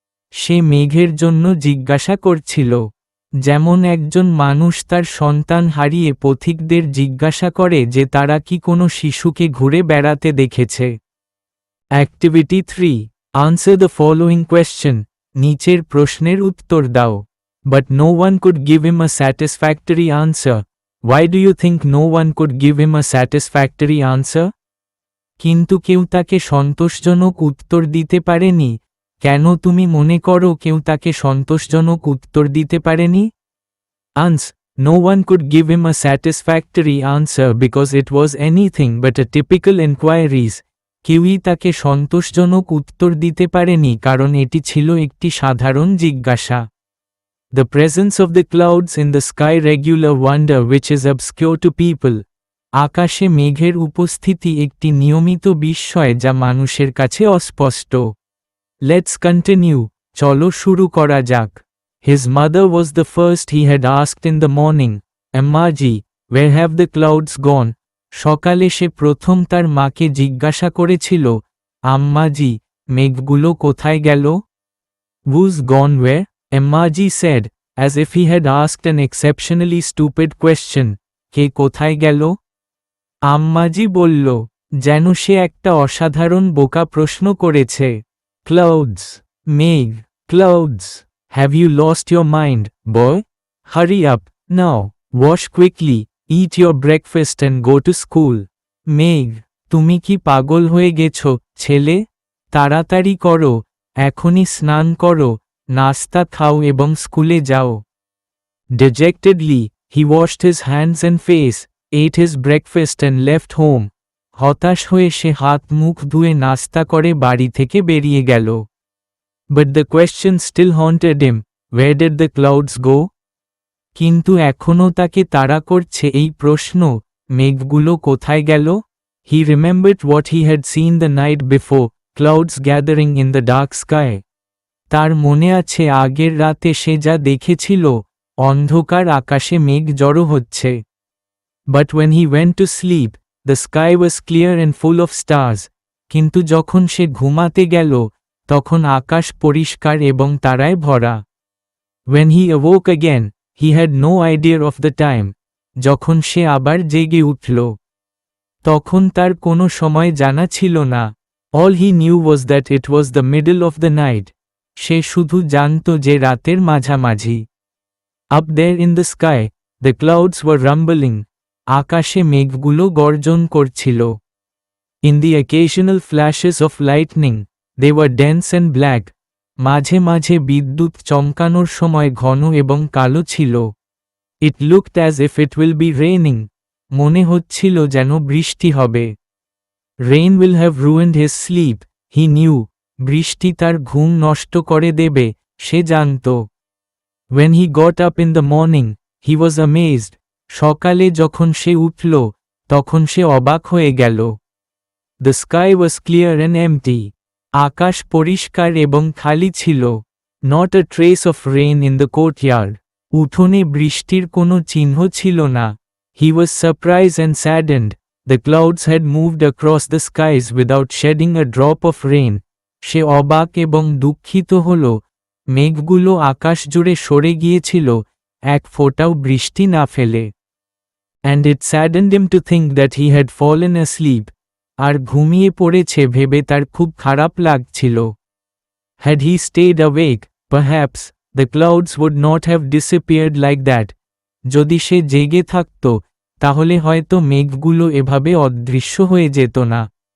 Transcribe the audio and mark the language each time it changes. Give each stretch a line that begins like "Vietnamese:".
Bangla: সে মেঘের জন্য জিজ্ঞাসা করছিল, যেমন একজন মানুষ তার সন্তান হারিয়ে পথিকদের জিজ্ঞাসা করে যে তারা কি কোনো শিশুকে ঘুরে বেড়াতে দেখেছে।
English: Activity 3. Answer the following question.
Bangla: নিচের প্রশ্নের উত্তর দাও।
English: But no one could give him a satisfactory answer. Why do you think no one could give him a satisfactory answer?
Bangla: কিন্তু কেউ তাকে সন্তোষজনক উত্তর দিতে পারেনি। কেন তুমি মনে করো কেউ তাকে সন্তোষজনক উত্তর দিতে পারেনি?
English: Ans. No one could give him a satisfactory answer because it was anything but a typical inquiries.
Bangla: কেউই তাকে সন্তোষজনক উত্তর দিতে পারেনি কারণ এটি ছিল একটি সাধারণ জিজ্ঞাসা।
English: The presence of the clouds in the sky regular wonder which is obscure to people.
Bangla: আকাশে মেঘের উপস্থিতি একটি নিয়মিত বিস্ময় যা মানুষের কাছে অস্পষ্ট।
English: Let's continue.
Bangla: চলো শুরু করা যাক।
English: His mother was the first he had asked in the morning. Ammaji, where have the clouds gone?
Bangla: সকালে সে প্রথম তার মাকে জিজ্ঞাসা করেছিল, আম্মাজি, মেঘগুলো কোথায় গেল?
English: Who's gone where? Ammaji said, as if he had asked an exceptionally stupid question.
Bangla: কে কোথায় গেল? আম্মাজি বলল, যেন সে একটা অসাধারণ বোকা প্রশ্ন করেছে।
English: Clouds. মেঘ. Clouds. Have you lost your mind, boy? Hurry up, now, wash quickly, eat your breakfast and go to school.
Bangla: মেঘ. তুমি কি পাগল হয়ে গেছো, ছেলে? তাড়াতাড়ি করো, এখনই স্নান করো, নাস্তা খাও এবং স্কুলে যাও।
English: Dejectedly, he washed his hands and face, ate his breakfast and left home.
Bangla: হতাশ হয়ে সে হাত মুখ ধুয়ে নাস্তা করে বাড়ি থেকে বেরিয়ে গেল।
English: But the question still haunted him, where did the clouds go?
Bangla: কিন্তু এখনও তাকে তাড়া করছে এই প্রশ্ন, মেঘগুলো কোথায় গেল?
English: He remembered what he had seen the night before, clouds gathering in the dark sky.
Bangla: তার মনে আছে আগের রাতে সে যা দেখেছিল, অন্ধকার আকাশে মেঘ জড়ো হচ্ছে।
English: But when he went to sleep, the sky was clear and full of stars.
Bangla: কিন্তু যখন সে ঘুমাতে গেল, তখন আকাশ পরিষ্কার এবং তারায় ভরা।
English: When he awoke again, he had no idea of the time.
Bangla: যখন সে আবার জেগে উঠল, তখন তার কোনো সময় জানা ছিল না।
English: All he knew was that it was the middle of the night.
Bangla: সে শুধু জানত যে রাতের মাঝামাঝি।
English: Up there in the sky, the clouds were rumbling.
Bangla: আকাশে মেঘগুলো গর্জন করছিল।
English: In the occasional flashes of lightning, they were dense and black.
Bangla: মাঝে মাঝে বিদ্যুৎ চমকানোর সময় ঘন এবং কালো ছিল।
English: It looked as if it will be raining.
Bangla: মনে হচ্ছিল যেন বৃষ্টি হবে।
English: Rain will have ruined his sleep, he knew.
Bangla: বৃষ্টি তার ঘুম নষ্ট করে দেবে, সে জানত।
English: When he got up in the morning, he was amazed.
Bangla: সকালে যখন সে উঠল, তখন সে অবাক হয়ে গেল।
English: The sky was clear and empty.
Bangla: আকাশ পরিষ্কার এবং খালি ছিল।
English: Not a trace of rain in the courtyard.
Bangla: উঠোনে বৃষ্টির কোনো চিহ্ন ছিল না।
English: He was surprised and saddened. The clouds had moved across the skies without shedding a drop of rain.
Bangla: সে অবাক এবং দুঃখিত হল, মেঘগুলো আকাশ জুড়ে সরে গিয়েছিল, এক ফোঁটাও বৃষ্টি না ফেলে।
English: And it saddened him to think that he had fallen asleep.
Bangla: আর ঘুমিয়ে পড়েছে ভেবে তার খুব খারাপ লাগছিল।
English: Had he stayed awake, perhaps, the clouds would not have disappeared like that.
Bangla: যদি সে জেগে থাকত, তাহলে হয়তো মেঘগুলো এভাবে অদৃশ্য হয়ে যেত না।